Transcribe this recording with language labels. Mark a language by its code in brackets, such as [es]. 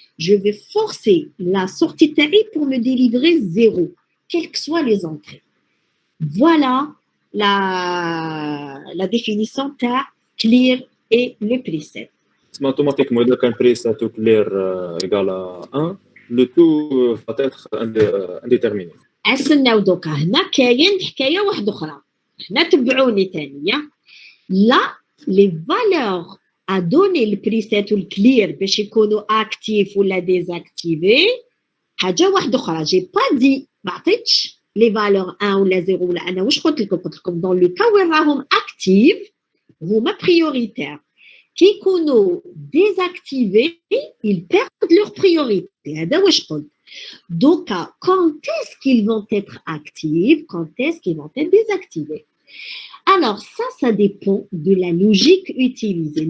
[fr] Je vais forcer la sortie TRI pour me délivrer 0, quelles que soient les entrées. Voilà la définition de clear et le preset. C'est automatiquement, [ar] إذا كان [fr] preset ou clear égale à 1, le tout va être indéterminé. [ar] استناو دوكا هنا كاين حكايه واحده اخرى. هنا تبعوني ثانيه. [fr] Là, les valeurs à donner le preset ou le clear [ar] باش يكونوا [fr] actifs ou la désactivés [ar] حاجه واحده اخرى. [fr] J'ai pas dit [ar] ما عطيتش les valeurs 1 ولا 0 ولا انا واش قلت لكم [fr] dans le cas [ar] وين راهم actifs هما prioritaires. كي يكونوا [fr] désactivés ils perdent leur priorité. [ar] هذا واش قلت. [fr] Donc, quand est-ce qu'ils vont être actifs, quand est-ce qu'ils vont être désactivés? Alors, ça dépend de la logique utilisée.